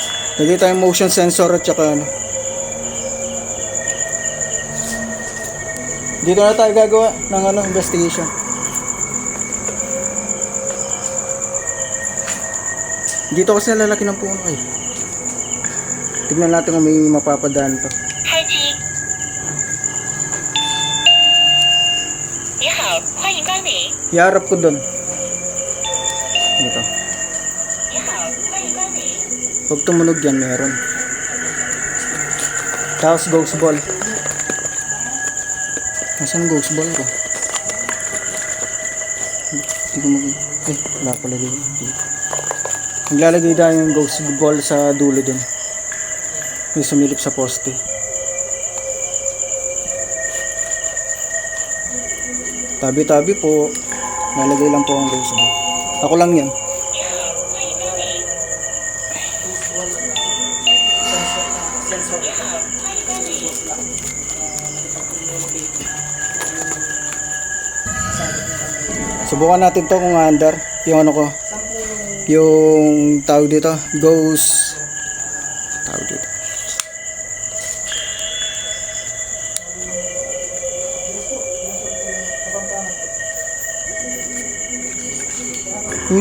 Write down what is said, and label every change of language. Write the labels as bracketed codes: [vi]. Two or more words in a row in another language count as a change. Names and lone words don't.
[tl] Lagay tayong [en] motion sensor [tl] at saka ano. Dito na tayo gagawa ng ano, investigation. Dito kasi lalaki ng puno eh. Tignan natin kung may mapapadaan to. [zh] 开机。你好，欢迎光临。 [tl] Iharap ko doon. Dito. [zh] 你好，欢迎光临。 [tl] Pag tumunog yan, meron. Tapos [en] ghost ball. [tl] Nasaan [en] ghost ball [tl] ko? Hindi ko mag... Eh, wala pala dito. Naglalagay tayo yung [en] ghost ball [tl] sa dulo dun. May sumilip sa poste. Tabi-tabi po. Lalagay lang po ang [en] ghost ball. [tl] Ako lang yan. [zh] 你好，欢迎光临。你好，欢迎光临。 [tl] Subukan natin to kung under. Yung ano ko. Yung tawag dito. Ghost. Tawag dito. Uy.